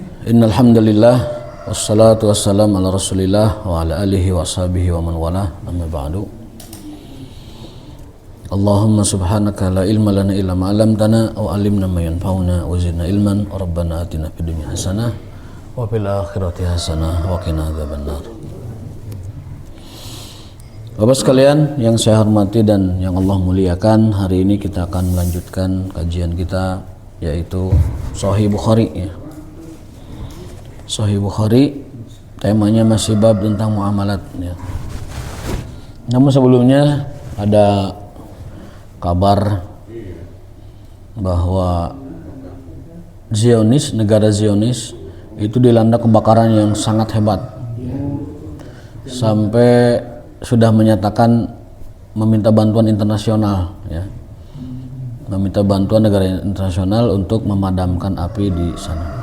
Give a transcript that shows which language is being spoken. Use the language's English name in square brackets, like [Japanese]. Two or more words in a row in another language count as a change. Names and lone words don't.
[Arabic] إن الحمد لله والصلاة والسلام على رسول الله وعلى آله وصحبه ومن والاه. أما بعد. اللهم سبحانك لا علم لنا إلا ما علمتنا وعلمنا ما ينفعنا وزدنا علما. ربنا آتنا في الدنيا حسنة وفي الآخرة حسنة وقنا عذاب النار. [Indonesian] Bapak sekalian yang saya hormati dan yang Allah muliakan, hari ini kita akan melanjutkan kajian kita yaitu Sahih Bukhari ya. Sahih Bukhari, temanya masih bab tentang muamalat ya. Namun sebelumnya ada kabar bahwa negara Zionis itu dilanda kebakaran yang sangat hebat, sampai sudah menyatakan meminta bantuan internasional ya, meminta bantuan negara internasional untuk memadamkan api di sana.